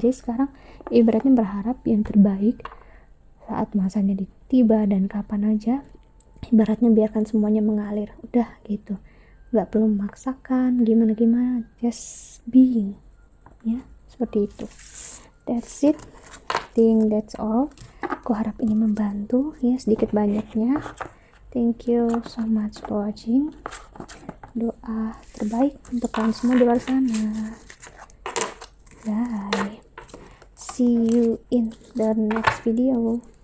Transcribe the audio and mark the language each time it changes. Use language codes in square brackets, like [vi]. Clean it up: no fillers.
[id] Jadi sekarang ibaratnya berharap yang terbaik saat masanya tiba, dan kapan aja ibaratnya biarkan semuanya mengalir, udah gitu, nggak perlu memaksakan gimana, [en] just being [id] ya, seperti itu. [en] That's it, think that's all. [id] Aku harap ini membantu ya sedikit banyaknya. [en] Thank you so much for watching. [id] Doa terbaik untuk kalian semua di luar sana. [en] Bye, see you in the next video.